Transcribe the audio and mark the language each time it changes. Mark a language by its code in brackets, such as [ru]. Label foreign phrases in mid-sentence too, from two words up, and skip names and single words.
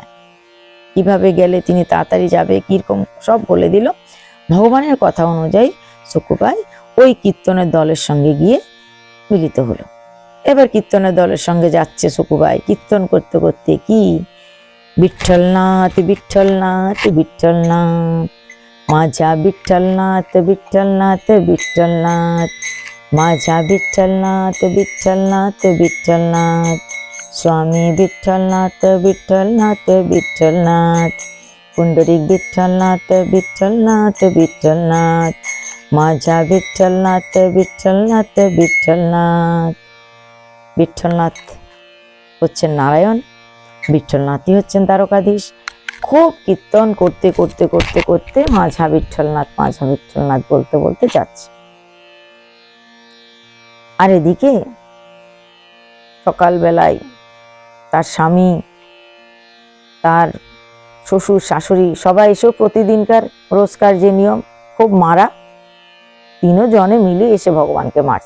[bn] কিভাবে গেলে তিনি তাড়াতাড়ি যাবে, কিরকম সব বলে দিল। ভগবানের কথা অনুযায়ী সকুবাই ওই কীর্তনের দলের সঙ্গে গিয়ে মিলিত হলো। এবার কীর্তনের দলের সঙ্গে যাচ্ছে সকুবাই, কীর্তন করতে করতে কি, বিঠ্ঠলনাথ বিঠ্ঠলনাথ বিঠ্ঠলনাথ, [mr] माझा विठ्ठलनाथ विठ्ठलनाथ विठ्ठलनाथ, माझा विठ्ठलनाथ विठ्ठलनाथ विठ्ठलनाथ, स्वामी विठ्ठलनाथ विठ्ठलनाथ विठ्ठलनाथ, पुंडरीक विठ्ठलनाथ विठ्ठलनाथ विठ्ठलनाथ, माझा विठ्ठलनाथ विठ्ठलनाथ विठ्ठलनाथ। [bn] विठ्ठलनाथ হচ্ছেন নারায়ণ, বিঠ্ঠলনাথই হচ্ছেন দ্বারকাধীশ। খুব কীর্তন করতে করতে করতে করতে [mr] माझा विठ्ठलनाथ [bn] বলতে বলতে যাচ্ছে। আর এদিকে সকালবেলায় তার স্বামী, তার শ্বশুর শাশুড়ি সবাই এসেও প্রতিদিনকার রোজকার যে নিয়ম, খুব মারা, তিনজনে মিলে এসে ভগবানকে মারছে।